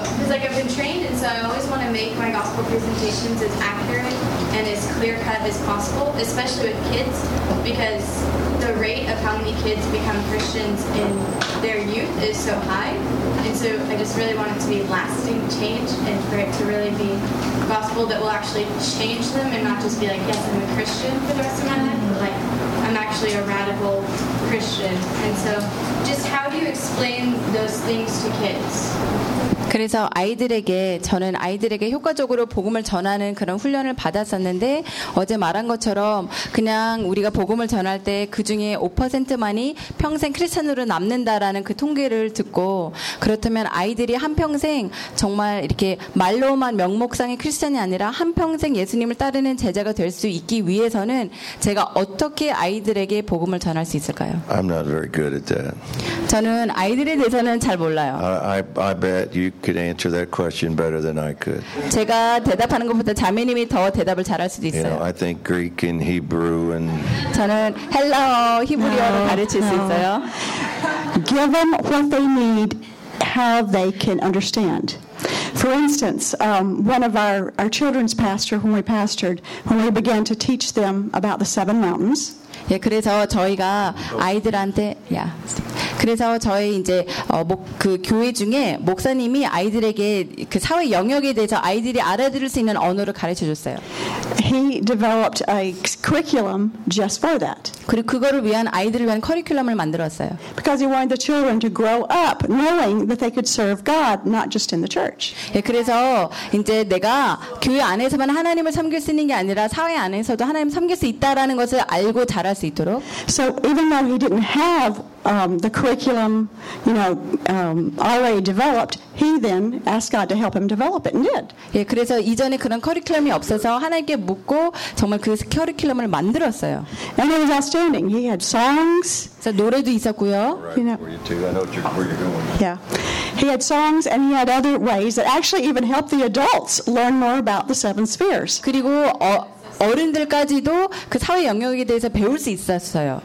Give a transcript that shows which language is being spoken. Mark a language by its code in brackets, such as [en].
[en] Like I've been trained, and so I always want to make my gospel presentations as accurate and as clear-cut as possible, especially with kids, because the rate of how many kids become Christians in their youth is so high, and so I just really want it to be lasting change and for it to really be gospel that will actually change them and not just be like, yes, I'm a Christian for the rest of my life, but like, I'm actually a radical Christian. And so just how do you explain those things to kids? [ko] 그래서 아이들에게 저는 아이들에게 효과적으로 복음을 전하는 그런 훈련을 받았었는데 어제 말한 것처럼 그냥 우리가 복음을 전할 때 그중에 5%만이 평생 크리스천으로 남는다라는 그 통계를 듣고 그렇다면 아이들이 한평생 정말 이렇게 말로만 명목상의 크리스천이 아니라 한평생 예수님을 따르는 제자가 될 수 있기 위해서는 제가 어떻게 아이들에게 복음을 전할 수 있을까요? [en] I'm not very good at that. [ko] 저는 아이들에 대해서는 잘 몰라요. [en] I bet you could answer that question better than I could. [ko] 제가 대답하는 것보다 자매님이 더 대답을 잘할 수도 있어요. [en] You know, I think Greek and Hebrew and [ko] 저는 헬라어, 히브리어를 가르칠 수 있어요. [en] Give them what they need, how they can understand. For instance, one of our children's pastor, whom we pastored, when we began to teach them about the seven mountains. [ko] 예, 그래서 저희가 아이들한테 야. 그래서 저희 이제 그 교회 중에 목사님이 아이들에게 그 사회 영역에 대해서 아이들이 알아들을 수 있는 언어를 가르쳐 줬어요. [en] He developed a curriculum just for that. [ko] 그리고 그거를 위한 아이들을 위한 커리큘럼을 만들었어요. [en] Because he wanted the children to grow up knowing that they could serve God not just in the church. [ko] 예, 그래서 이제 내가 교회 안에서만 하나님을 섬길 수 있는 게 아니라 사회 안에서도 하나님을 섬길 수 있다라는 것을 알고 자랄 수 있도록. [en] So even though he didn't have the curriculum, you know, already developed, he then asked God to help him develop it, and did. [ko] 예, 그래서 이전에 그런 커리큘럼이 없어서 하나님께 묻고 정말 그 커리큘럼을 만들었어요. [en] And it was outstanding. He had songs. [ko] 그래서 노래도 있었고요. [en] You know, yeah, he had songs, and he had other ways that actually even helped the adults learn more about the seven spheres. [ko] 그리고 어른들까지도 그 사회 영역에 대해서 배울 수 있었어요.